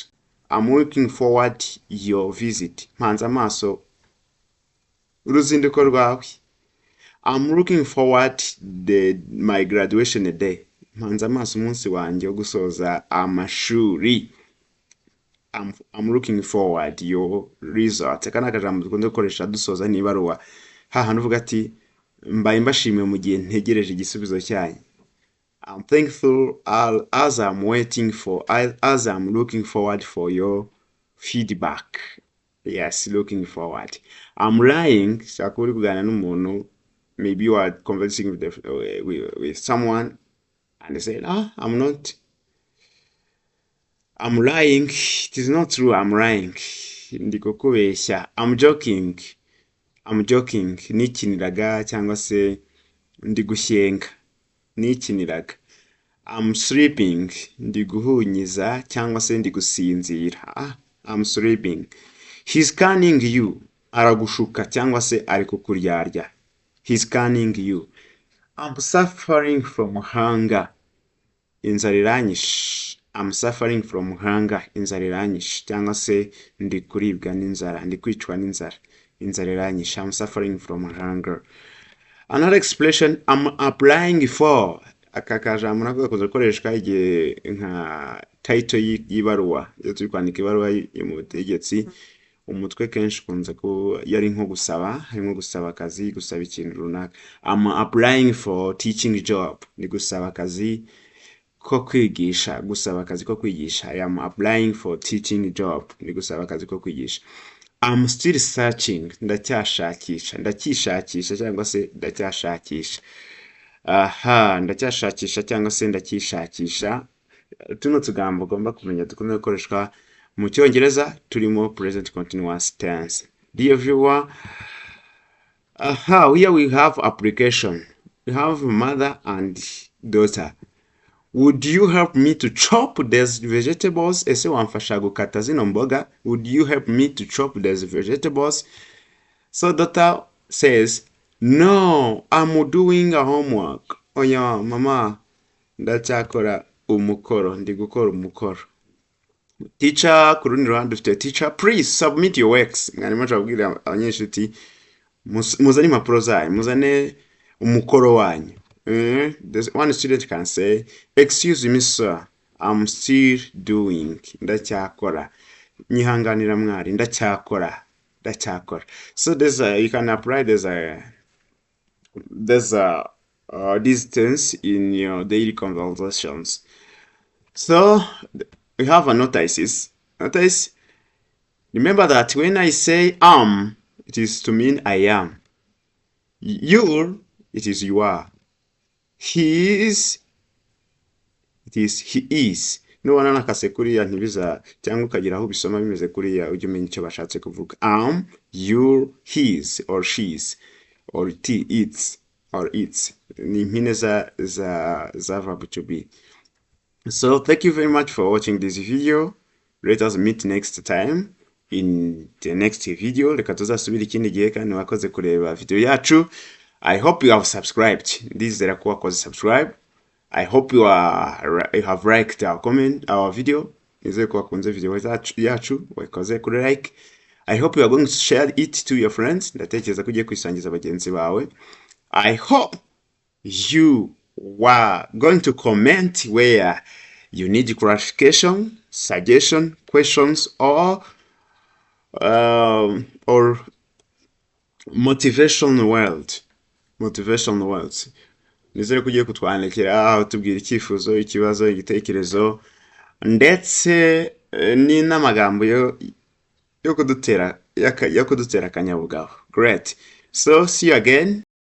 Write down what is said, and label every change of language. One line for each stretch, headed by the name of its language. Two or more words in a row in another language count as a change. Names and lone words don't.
English: I'm looking forward your visit.
Kinyarwanda: Mbihanze amaso uruzinduko rwawe.
English: I'm looking forward my graduation day.
Kinyarwanda: Mbihanze amaso umunsi wanjye wo gusoza amashuri.
English: I'm looking forward your result.
Kinyarwanda: Kana kajambo dukunze gukoresha dusoza n'ibaruwa. Hahandi uvuga ati mbaye mbashimiye mu gihe ntegereje igisubizo cyanyu.
English: I'm thankful as I'm looking forward for your feedback. Yes, looking forward. I'm lying.
Kinyarwanda: Shakuri kuganira n'umuntu.
English: Maybe you are conversing with someone and they say, I'm not. I'm lying. It is not true. I'm lying.
Kinyarwanda: Ndiko kubeshya.
English: I'm joking.
Kinyarwanda: Nikiniraga cyangwa se ndi gushyenga. Nikiniraga.
English: I'm sleeping.
Kinyarwanda: Ndi guhunyiza cyangwa se ndi gusinzira.
English: I'm sleeping. He's scanning you.
Kinyarwanda: Aragushuka cyangwa se ari kukuryarya.
English: He's scanning you. I'm suffering from hunger.
Kinyarwanda: Inzara iranyishe.
English: I'm suffering from hunger.
Kinyarwanda: Inzara iranyishe cyangwa se ndi kuribwa n'inzara, ndi kwicwa n'inzara. Inzara iranyishe.
English: I'm suffering from hunger. Another expression, I'm applying for.
Kinyarwanda: Aka kajambo nako gakoreshwa igihe nka title y'ibaruwa. Iyo turi kwandika ibaruwa y'umutegetsi, umutwe kenshi kunze ko yari nko gusaba, harimo gusaba akazi, gusaba ikintu runaka.
English: I'm applying for teaching job.
Kinyarwanda: Ni gusaba akazi ko kwigisha, gusaba akazi ko kwigisha.
English: I am applying for teaching job.
Kinyarwanda: Ni gusaba akazi ko kwigisha.
English: I'm still searching.
Kinyarwanda: Ndacyashakisha cyangwa se ndacyashakisha. Ndacyashakisha cyangwa se ndacyishakisha. Tuno tugambo ugomba kumenya dukunze gukoreshwa mu cyongereza turimo
English: present continuous tense. Dear viewer, here we have application. We have mother and daughter. Would you help me to chop these vegetables?
Kinyarwanda: Ese wamfasha gukata zino mboga?
English: Would you help me to chop these vegetables? So daughter says, no, I'm doing a homework.
Kinyarwanda: Oya, mama, ndacyakora umukoro, ndi gukora umukoro.
English: teacher
Kinyarwanda: ku rundi ruhande dufite
English: teacher please submit your works.
Kinyarwanda: Mwarimu acabwira abanyeshuri ati muzane impapuro zanyu, muzane umukoro wanyu.
English: One student can say, excuse me sir, I'm still doing,
Kinyarwanda: ndacyakora. Nyihanganira mwari, ndacyakora.
English: So you can apply there's a distance in your daily conversations. So we have a notice. Remember that when I say it is to mean I am. You, it is you are. He is, it is he is. No one
Kinyarwanda: nakase kuriya ntibiza cyangwa ukagira aho bisoma bimeze kuriya ujye umenya icyo bashatse kuvuga.
English: You, his or she's or its or its.
Kinyarwanda: Ni impine za
English: verb to be. So thank you very much for watching this video. Let us meet next time in the next video.
Kinyarwanda: Reka tuzasubira ikindi gihe kandi wakoze kureba video yacu.
English: I hope you have subscribed.
Kinyarwanda: Ndizera ko wakoze subscribe.
English: I hope you have liked our video.
Kinyarwanda: Nizere ko wakunze video yacu wakoze kuri like.
English: I hope you are going to share it to your friends.
Kinyarwanda: Ndatekereza ko ugiye kwisangiza bagenzi bawe.
English: I hope you were going to comment where you need clarification, suggestion, questions, or motivation words.
Kinyarwanda: Nizere ko ugiye kutwandikira tubwira icyifuzo, ikibazo, igitekerezo ndetse ni n'amagambo yo kudutera akanyabugabo.
English: Great. So see you again.